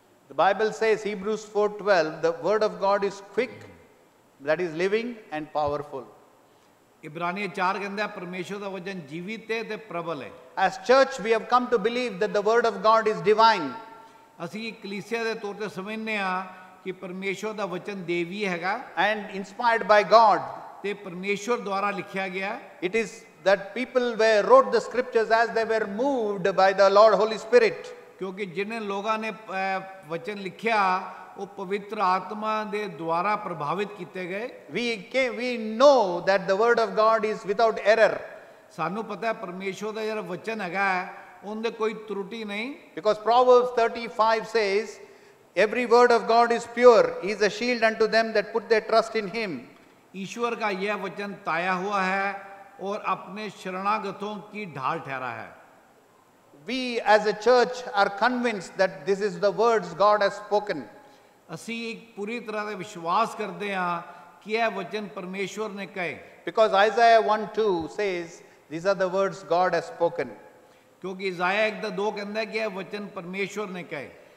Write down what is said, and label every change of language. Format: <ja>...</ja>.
<en>The Bible says, Hebrews 4:12, the word of God is quick, that is living and powerful.</en> <pa>इब्रानी 4 ਕਹਿੰਦਾ ਹੈ ਪਰਮੇਸ਼ਵਰ ਦਾ ਵਚਨ ਜੀਵਿਤ ਹੈ ਤੇ ਪ੍ਰਬਲ ਹੈ।</pa> <en>As church, we have come to believe that the word of God is divine.</en> <pa>ਅਸੀਂ ਕਲੀਸਿਆ ਦੇ ਤੌਰ ਤੇ ਸਮਝਦੇ ਹਾਂ ਕਿ ਪਰਮੇਸ਼ਵਰ ਦਾ ਵਚਨ ਦੇਵੀ ਹੈਗਾ</pa> <en>And inspired by God.</en> <pa>ਤੇ ਪਰਮੇਸ਼ਵਰ ਦੁਆਰਾ ਲਿਖਿਆ ਗਿਆ।</pa> <en>It is that people wrote the scriptures as they were moved by the Lord Holy Spirit.</en> <pa>ਕਿਉਂਕਿ ਜਿਨ੍ਹਾਂ ਲੋਕਾਂ ਨੇ ਵਚਨ ਲਿਖਿਆ ਉਹ ਪਵਿੱਤਰ ਆਤਮਾ ਦੇ ਦੁਆਰਾ ਪ੍ਰਭਾਵਿਤ ਕੀਤੇ ਗਏ।</pa> <en>We know that the word of God is without error.</en> <pa>ਸਾਨੂੰ ਪਤਾ ਹੈ ਪਰਮੇਸ਼ਵਰ ਦਾ ਜਿਹੜਾ ਵਚਨ ਹੈਗਾ ਉਹਦੇ ਕੋਈ ਤਰੁਟੀ ਨਹੀਂ।</pa> <en>Because Proverbs 35 says, every word of God is pure. He is a shield unto them that put their trust in him.</en> <hi>ईश्वर का यह वचन ताया हुआ है और अपने शरणागतों की ढाल ठहरा है।</hi> <en>We as a church are convinced that this is the words God has spoken.</en> <pa>ਅਸੀਂ ਇੱਕ ਪੂਰੀ ਤਰ੍ਹਾਂ ਦੇ ਵਿਸ਼ਵਾਸ ਕਰਦੇ ਹਾਂ ਕਿ ਇਹ ਵਚਨ ਪਰਮੇਸ਼ਵਰ ਨੇ ਕਹੇ।</pa> <en>Because Isaiah 1:2 says, these are the words God has spoken.</en> <pa>ਕਿਉਂਕਿ ਇਜ਼ਾਇਆ 1:2 ਕਹਿੰਦਾ ਕਿ ਇਹ ਵਚਨ ਪਰਮੇਸ਼ਵਰ ਨੇ ਕਹੇ।</pa>